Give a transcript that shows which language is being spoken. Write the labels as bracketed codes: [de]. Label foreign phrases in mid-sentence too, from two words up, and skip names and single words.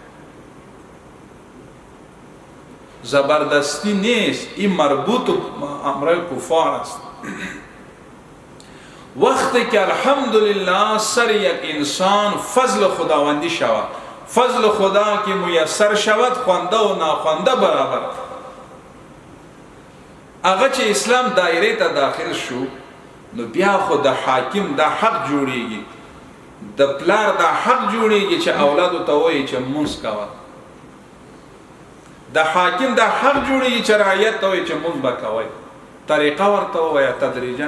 [fa] زبردستی نیست، این مربوط امر کفار است. وقتی که الحمدلله سر یک انسان فضل خداوندی شود، فضل خدا که میسر شود، خوانده و ناخوانده برابر، [ps] اگه چې اسلام دایره ته داخل شو، نو بیا خو د حاکم دا حق جوړیږي، د پلار دا حق جوړیږي چې اولادو ته وایي چې مونځ کوه، د حاکم دا حق جوړیږي چې رعیت ته وایي چې مونځ به کوئ، طریقه ورته ووایه تدریجا.